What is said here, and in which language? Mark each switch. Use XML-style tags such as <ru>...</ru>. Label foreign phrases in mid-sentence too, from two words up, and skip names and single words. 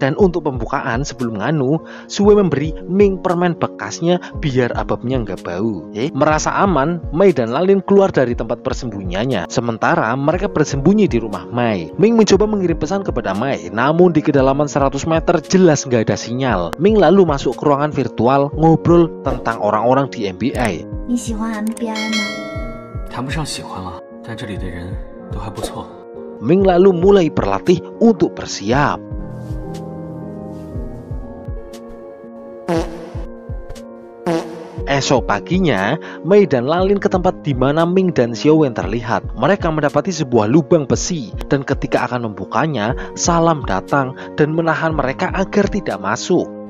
<id>Dan untuk pembukaan sebelum nganu, Sue memberi Ming permen bekasnya biar ababnya nggak bau. Merasa aman, Mei dan Lalin keluar dari tempat persembunyiannya. Sementara mereka bersembunyi di rumah Mei. Ming mencoba mengirim pesan kepada Mei, namun di kedalaman 100 meter jelas nggak ada sinyal. Ming lalu masuk ke ruangan virtual ngobrol tentang orang-orang di MBA.</id> <zh>你喜欢 MBI 吗？谈不上喜欢了，但这里的人都还不错。</zh> <id>Ming lalu mulai berlatih untuk bersiap. Esok paginya, Mei dan Lalin ke tempat di mana Ming dan Xiaowen terlihat. Mereka mendapati sebuah lubang besi, dan ketika akan membukanya, Salam datang dan menahan mereka agar tidak masuk.</id>